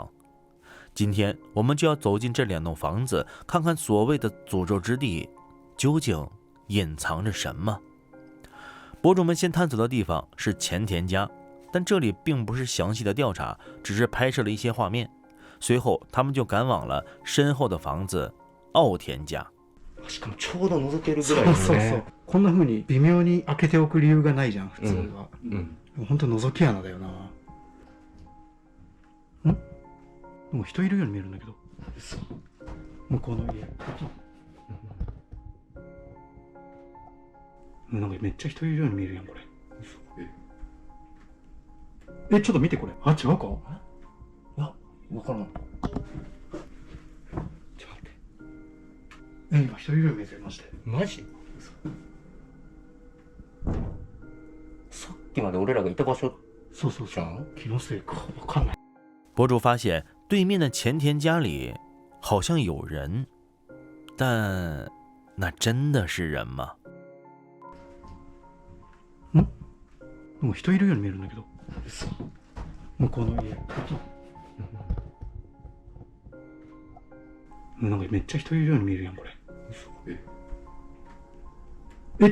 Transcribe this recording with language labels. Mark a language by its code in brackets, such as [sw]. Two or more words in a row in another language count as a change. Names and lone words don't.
[zh] 今天我们就要走进这2栋房子，看看所谓的诅咒之地究竟隐藏着什么。博主们先探索的地方是前田家，但这里并不是详细的调查，只是拍摄了一些画面。随后他们就赶往了身后的房子奥田家。 [ja] しかもちょうど覗けるぐらいですね。そうこんな風に微妙に開けておく理由がないじゃん普通は。本当覗き穴だよな。でも人いるように見えるんだけど。向こうの家。なんかめっちゃ人いるように見えるやんこれ。ちょっと見てこれ。あ、違うか？いや、わからん。ちょっと待って。今人いるように見えてるマジで。マジ？さっきまで俺らがいた場所そうそうそう。じゃん？気のせいかわかんない。 [zh] 博主发现对面的前田家里好像有人，但那真的是人吗？ [ja] でも人いるように見えるんだけど。向こうの家。なんかめっちゃ人いるように見えるやんこれ。